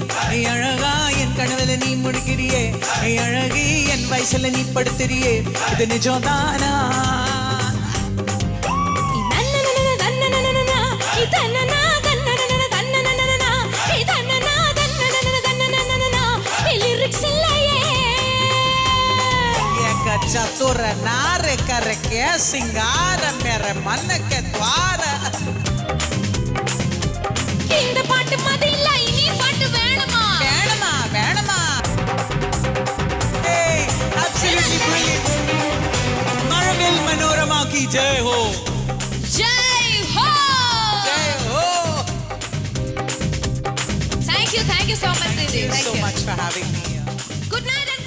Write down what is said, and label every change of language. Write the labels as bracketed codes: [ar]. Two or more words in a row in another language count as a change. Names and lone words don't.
[ta] அழகா என் கனவுல நீ முடிக்கிறியே அழகி என் வயசுல நீ படுத்துறியே இது நிஜம்தானா [hi] चतुर नार करके सिंगार मेरे मन के द्वार [ta] இந்த பாட்டு மாதிரி இல்ல இனி பாட்டு வேணுமா வேணுமா வேணுமா [en] hey absolutely brilliant [hi] मरविल मनोरमा की जय हो जय हो जय हो [en] thank you so much Sridhi thank you so much for having me good night